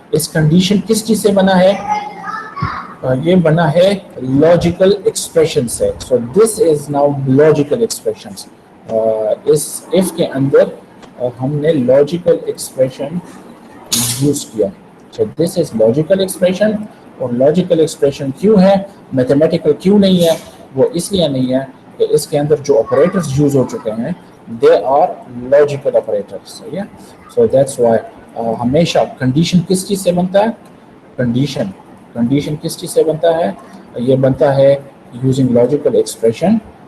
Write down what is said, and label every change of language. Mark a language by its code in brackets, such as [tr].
[hi] इस कंडीशन किस चीज़ से बना है? ये बना है लॉजिकल एक्सप्रेशन से। [en] So this is now logical expressions. [hi] इस इफ के अंदर हमने लॉजिकल एक्सप्रेशन यूज किया। [en] So this is logical expression. [hi] और logical expression क्यों है, mathematical क्यों नहीं है, वो इसलिए नहीं है कि इसके अंदर जो operators use हो चुके हैं [en] they are logical operators. [hi] सही है. So that's why हमेशा condition किस चीज़ से बनता है, condition किस चीज़ से बनता है, ये बनता है using logical expression.